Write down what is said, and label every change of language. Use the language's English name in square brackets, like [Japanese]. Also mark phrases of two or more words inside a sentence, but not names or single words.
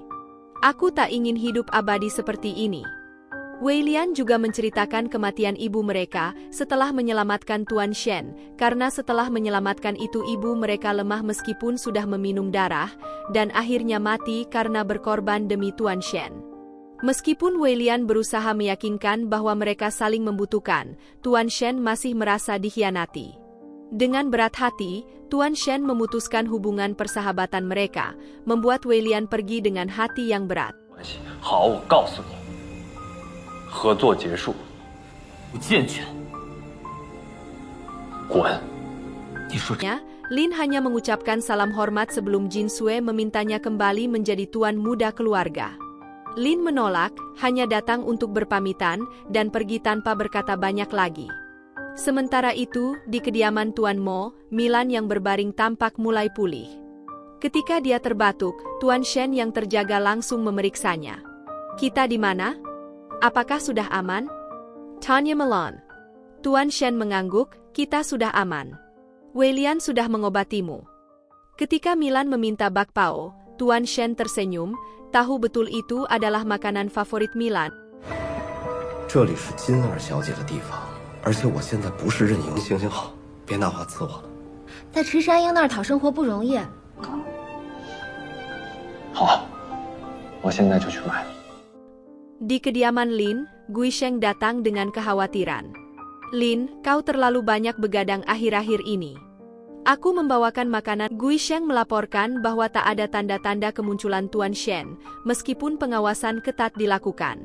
[Indonesian] Aku tak ingin hidup abadi seperti ini. Wei Lian juga menceritakan kematian ibu mereka setelah menyelamatkan Tuan Shen, karena setelah menyelamatkan itu ibu mereka lemah meskipun sudah meminum darah, dan akhirnya mati karena berkorban demi Tuan Shen. Meskipun Wei Lian berusaha meyakinkan bahwa mereka saling membutuhkan, Tuan Shen masih merasa dikhianati. Dengan berat hati, Tuan Shen memutuskan hubungan persahabatan mereka, membuat Wei Lian pergi dengan hati yang berat. [Chinese] 好，我告诉你，合作结束，不健全。滚！ [Indonesian] Lin hanya mengucapkan salam hormat sebelum Jin Sui memintanya kembali menjadi tuan muda keluarga. Lin menolak, hanya datang untuk berpamitan, dan pergi tanpa berkata banyak lagi. Sementara itu, di kediaman Tuan Mo, Milan yang berbaring tampak mulai pulih. Ketika dia terbatuk, Tuan Shen yang terjaga langsung memeriksanya. Kita di mana? Apakah sudah aman? Tanya Milan. Tuan Shen mengangguk, kita sudah aman. Wei Lian sudah mengobatimu. Ketika Milan meminta bakpao, Tuan Shen tersenyum, tahu betul itu adalah makanan favorit Milan. [Chinese] 这里是金二小姐的地方，而且我现在不是任盈。行行好，别拿话刺我了。在池山鹰那儿讨生活不容易。好，我现在就去买。 [Indonesian] Di kediaman Lin, Gui Sheng datang dengan kekhawatiran. Lin, kau terlalu banyak begadang akhir-akhir ini. Aku membawakan makanan. Gui Sheng melaporkan bahwa tak ada tanda-tanda kemunculan Tuan Shen, meskipun pengawasan ketat dilakukan.